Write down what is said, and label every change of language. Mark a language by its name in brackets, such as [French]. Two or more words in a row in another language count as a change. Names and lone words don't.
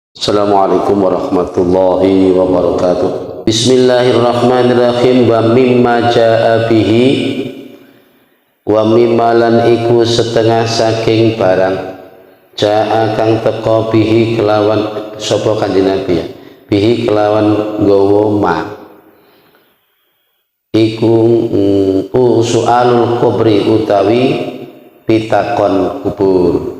[Arabic] السلام عليكم ورحمة الله وبركاته. بسم الله الرحمن الرحيم. ومما جاء به، ومما [Javanese] lan iku setengah saking barang ja'a kang teka bihi kelawan sapa kanjeng Nabi ya. Bihi kelawan nggawa ma iku [Arabic] سؤال القبر [Javanese] utawi pitakon kubur.